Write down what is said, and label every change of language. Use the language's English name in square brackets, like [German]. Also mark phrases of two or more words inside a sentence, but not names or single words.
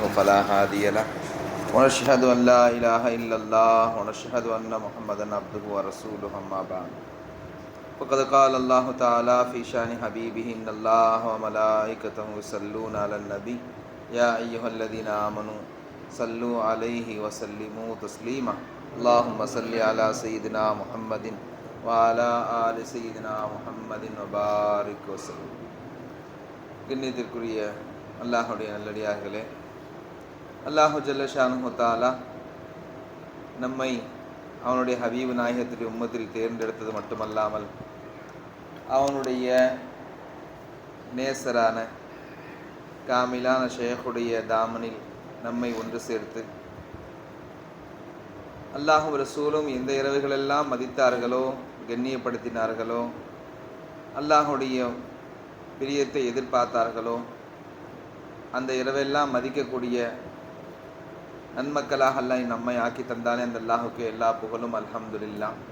[Arabic] فلا هادي له ونشهد ان لا اله الا الله ونشهد ان محمدا عبده ورسوله اما بعد فقد قال الله تعالى في شان حبيبه ان الله وملائكته يصلون على النبي يا ايها الذين امنوا صلوا عليه وسلموا تسليما اللهم صل على سيدنا محمد وعلى آل سيدنا محمد وبارك وسلم. [Tamil] கண்ணியத்திற்குரிய அல்லாஹுடைய நல்லடியார்களே, [Arabic] الله جل شأنه تعالى [Tamil] நம்மை அவனுடைய ஹபீபு நாயகத்தின் உம்மத்தில் தேர்ந்தெடுத்தது மட்டுமல்லாமல் அவனுடைய நேசரான காமிலான ஷேഖுடைய தாமனில் நம்மை ஒன்று சேர்த்து அல்லாஹும் ரசூலும் எந்த இரவுகளெல்லாம் மதித்தார்களோ கண்ணியப்படுத்தினார்களோ அல்லாஹுடைய பிரியத்தை எதிர்பார்த்தார்களோ அந்த இரவெல்லாம் மதிக்கக்கூடிய நன்மக்களாக அல்லாஹ் நம்மை ஆக்கி தந்தானே அந்த அல்லாஹுக்கு எல்லா புகழும் அல்ஹம்துலில்லாஹ்.